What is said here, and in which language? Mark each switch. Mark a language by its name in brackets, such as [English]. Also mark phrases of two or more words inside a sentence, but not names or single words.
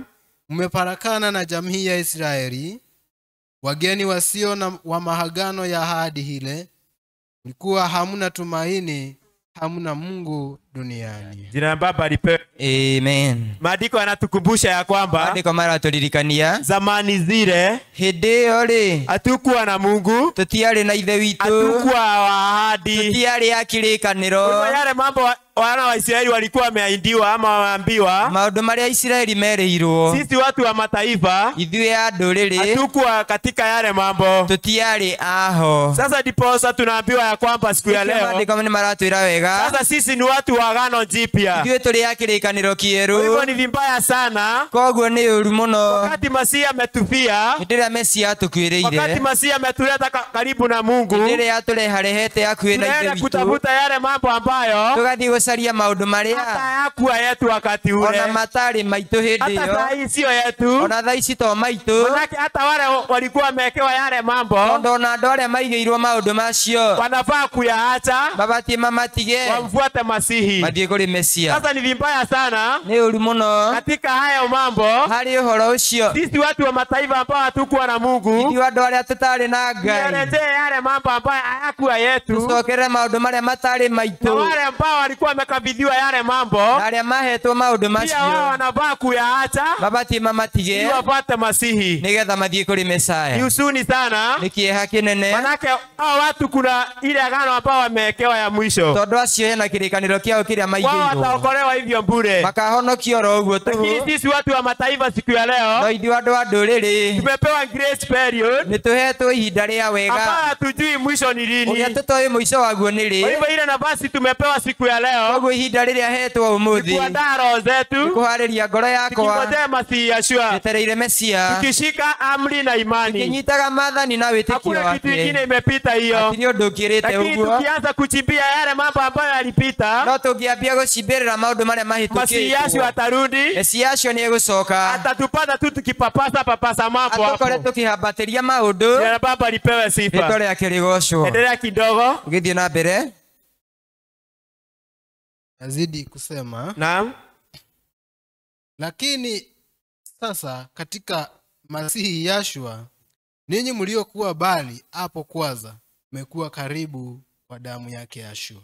[Swahili] mmeparakana na jamii ya Israeli, wageni wasio na wa mahagano ya ahadi hile, mlikuwa hamna tumaini, hamna Mungu duniani. jina la Baba lipewe. Amen. Maandiko yanatukumbusha ya kwamba [Kikuyu] Maandiko maratũririkania [Swahili] zamani zile [Kikuyu] hĩndĩ ĩyo rĩ, [Swahili] hatukuwa na Mungu, [Kikuyu] tũtiarĩ na ithe witũ, [Swahili] hatukuwa wa ahadi. [Kikuyu] tũtiarĩ a [Swahili] Kwa [Kikuyu] kĩrĩkanĩro. [Swahili] yale mambo wana wa Israeli walikuwa wameahidiwa ama waambiwa, [Kikuyu] Maũndũ marĩa Isiraeli merĩirwo, [Swahili] sisi watu wa mataifa [Kikuyu] ithuĩ a ndũrĩrĩ [Swahili] hatukuwa katika yale mambo. [Kikuyu] tũtiarĩ aho. [Swahili] Sasa ndiposa tunaambiwa ya kwamba siku ya leo, [Kikuyu] Maandiko nĩ maratwĩra wega, [Swahili] sasa sisi ni watu wa agano jipya. [Kikuyu] ithuĩ tũrĩ a kĩrĩkanĩro [Swahili] Kwa hivyo [Kikuyu] kĩerũ, [Swahili] ni vibaya sana [Kikuyu] koguo nĩ ũru mũno [Swahili] wakati Masihi ametufia, [Kikuyu] hĩndĩ ĩrĩa Mesia [Swahili] wakati [Kikuyu] atũkuĩrĩire, [Swahili] Masihi ametuleta karibu na Mungu, [Kikuyu] hĩndĩ ĩrĩa atũreharehete hakuhĩ na ithe [Swahili] tunaenda [Kikuyu] witũ, [Swahili] kutafuta yale mambo ambayo [Kikuyu] tũgathiĩ gũcaria maũndũ marĩa [Swahili] hata hayakuwa yetu wakati ule, [Kikuyu] ona matarĩ maitũ hĩndĩ [Swahili] hata saa [Kikuyu] ĩyo, [Swahili] hii sio yetu. [Kikuyu] ona thaa ici to maitũ, [Swahili] Manake hata wale walikuwa wamewekewa yale mambo [Kikuyu] tondũ ona andũ arĩa maigĩirwo maũndũ macio [Swahili] wanafaa kuyaacha, [Kikuyu] mabatiĩ mamatige [Swahili] wamfuate Masihi. [Kikuyu] mathiĩ kũrĩ Mesia. [Swahili] Sasa ni vibaya sana [Kikuyu] Nĩ ũru mũno [Swahili] katika hayo mambo, [Kikuyu] harĩ ũhoro ũcio, [Swahili] sisi watu wa mataifa ambao hatukuwa na Mungu [Kikuyu] ithuĩ andũ arĩa tũtarĩ na Ngai [Swahili] tuelezee yale mambo ambayo hayakuwa yetu, [Kikuyu] tũcokerere maũndũ marĩa matarĩ na maitũ, [Swahili] wale ambao walikuwa wamekabidhiwa yale mambo [Kikuyu] na arĩa mahetwo maũndũ [Swahili] pia wao [Kikuyu] macio [Swahili] wanafaa kuyaacha [Kikuyu] mabatiĩ mamatige [Swahili] ili wapate Masihi. [Kikuyu] nĩgetha mathiĩ kũrĩ [Swahili] Ni [Kikuyu] Mesaya. [Swahili] huzuni sana, [Kikuyu] Nĩ kĩeha kĩnene, [Swahili] manake hao watu kuna ile agano ambao wamewekewa ya mwisho, [Kikuyu] tondũ acio hena kĩrĩkanĩro kĩao kĩrĩa [Swahili] wao [Kikuyu] maigĩirwo, [Swahili] wataokolewa hivyo bure. [Kikuyu] makahonokio oro ũguo [Swahili] Lakini [Kikuyu] tu. [Swahili] sisi watu wa mataifa siku ya [Kikuyu] No [Swahili] leo [Kikuyu] ithuĩ andũ a ndũrĩrĩ [Swahili] tumepewa [English] grace period [Kikuyu] nĩ tũhetwo ihinda rĩa [Swahili] ambao [Kikuyu] wega [Swahili] hatujui mwisho ni [Kikuyu] ũrĩa [Swahili] lini. [Kikuyu] tũtoĩ mũico waguo nĩ [Swahili] Kwa [Kikuyu] rĩ. [Swahili] hivyo ile nafasi tumepewa siku ya leo [Kikuyu] Koguo ihinda rĩrĩa hetwo ũmũthĩ [Swahili] kuandaa roho zetu, [Kikuyu] kũharĩria ngoro yakwa [Swahili] tukingojea Masihi Yeshua, [Kikuyu] njetereire Mesia, [Swahili] tukishika amri na imani. [Kikuyu] kĩnyitaga maathani na wĩtĩkio [Swahili] Hakuna kitu kingine [Kikuyu] wake, [Swahili] imepita hiyo, [Kikuyu] hatirĩ ũndũ ũkĩrĩte [Swahili] lakini [Kikuyu] ũguo. [Swahili] tukianza kuchimbia yale mambo ambayo yalipita, [Kikuyu] No tũngĩambia gũcimbĩrĩra maũndũ marĩa [Swahili] Masihi Yeshua [Kikuyu] mahĩtũkĩtwo, [Swahili] atarudi, [Kikuyu] Mesia acio nĩ egũcoka [Swahili] atatupata tu tukipapasa mambo [Kikuyu] atũkore [Swahili] hapo. [Kikuyu] tũkĩhambatĩria maũndũ. [Swahili] Jina la Baba lipewe [Kikuyu] Rĩtwa [Swahili] sifa. [Kikuyu] rĩake rĩgocwo. [Swahili] Endelea kidogo. [Kikuyu] Ũgĩthiĩ na mbere, [Swahili] Nazidi kusema, Naam. lakini sasa katika Masihi Yashua, ninyi mliokuwa bali hapo kwanza, mmekuwa karibu kwa damu yake Yashua.